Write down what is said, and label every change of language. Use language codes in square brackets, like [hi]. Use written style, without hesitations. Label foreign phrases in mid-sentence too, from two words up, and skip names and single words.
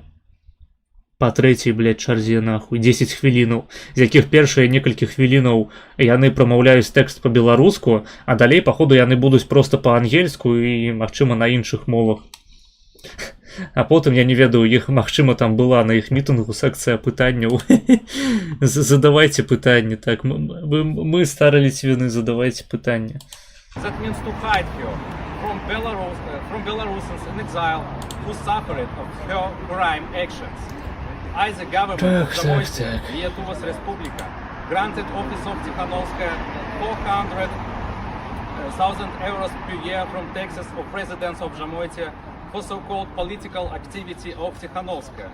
[be] Па трэцяй, блядь, чарзе, нахуй, 10 хвілінаў, з якіх першыя некалькі хвілінаў яны прамаўляюць тэкст па-беларуску, а далей, паходу, яны будуць проста па-ангельску і, магчыма, на іншых мовах. А потым, я не ведаю, іх, магчыма, там была на іх мітынгу секцыя пытанняў. Задавайце пытанні, так, мы старыя ліцвіны, задавайце пытанні. [en] That means to hide her from Belarusians in exile who suffered of her crime actions. I, the government of Zamoysia, Lietuvos Respublika, granted Office of Tikhanovskaya 400,000 euros per year from taxes of residents of Zamoysia for so-called political activity of Tikhanovskaya.